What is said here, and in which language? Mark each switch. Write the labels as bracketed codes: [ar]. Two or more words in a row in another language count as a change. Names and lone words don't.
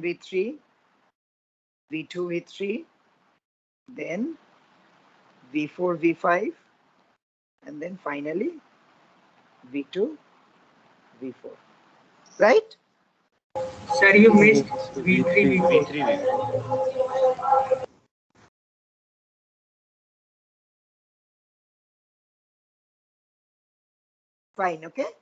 [en] V3, V2, V3, then V4, V5, and then finally V2, V4. Right? Sir, you missed V3, V3, V4. V4. Fine, okay.